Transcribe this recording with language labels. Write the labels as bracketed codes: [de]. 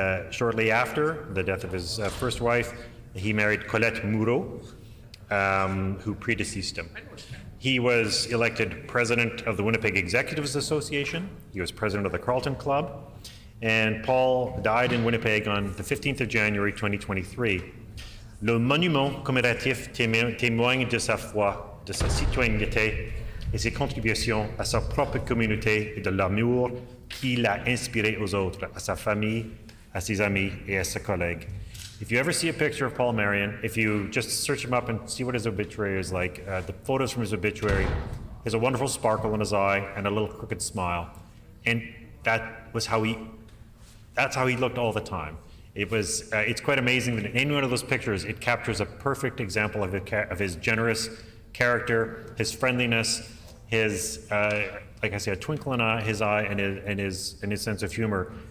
[en] Shortly after the death of his first wife, he married Colette Moureau, who predeceased him. He was elected president of the Winnipeg Executives Association. He was president of the Carleton Club. And Paul died in Winnipeg on the 15th of January 2023. [fr] Le monument commémoratif témoigne de sa foi, de sa citoyenneté et ses contributions à sa propre communauté et de l'amour qu'il a inspiré aux autres, à sa famille, à ses amis et à ses collègues. [en] If you ever see a picture of Paul Marion, if you just search him up and see what his obituary is like, the photos from his obituary, he has a wonderful sparkle in his eye and a little crooked smile. And that's how he looked all the time. It's quite amazing that in any one of those pictures, it captures a perfect example of his generous character, his friendliness, his, like I say, a twinkle in his eye and his sense of humor.